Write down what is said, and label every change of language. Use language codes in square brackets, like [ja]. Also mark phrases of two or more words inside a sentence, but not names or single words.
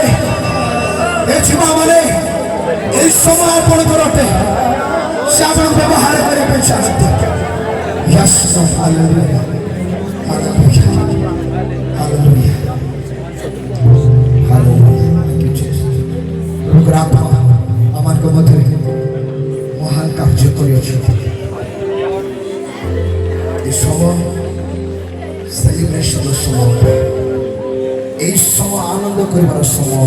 [or] ଏ ଯୁବାମାନେ ଏହି ସମୟ ଆପଣଙ୍କର ଅଟେ, ସେ ଆପଣଙ୍କୁ ବ୍ୟବହାର କରିବା ପାଇଁ ଚାହାନ୍ତି। ହାଲେଲୁୟା, ହାଲେଲୁୟା, ହାଲେଲୁୟା, ହାଲେଲୁୟା। [bn] আমার মধ্যে মহান কার্য করিয়াছেন। এই সময় সেলিব্রেশনের সময়, এই সময় আনন্দ করিবার সময়।